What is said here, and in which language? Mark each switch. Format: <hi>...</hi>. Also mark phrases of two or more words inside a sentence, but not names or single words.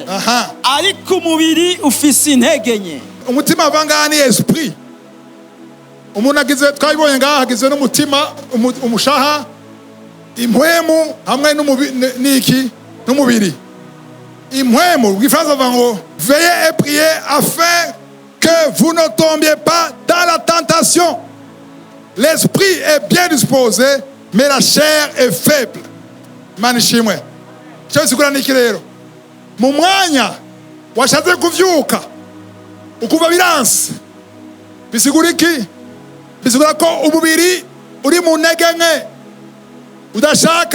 <rn>Ariko umubiri ufise intege nke. Umutima avanga ni esprit. Umuntu agize twabibonye ngaha agize n'umutima umushaha impwemu hamwe n'iki n'umubiri. Impwemu bw'ifaransa vango</rn> <fr>veillez et priez afin que vous ne tombiez pas dans la tentation. L'esprit est bien disposé mais la chair est faible.</fr> <rn>Imana ishimwe. Cyo sigura niki rero mu mwanya washatse kuvyuka ukuva biranse bisigura iki? Bisigura ko umubiri uri mu ntege nke udashaka.</rn>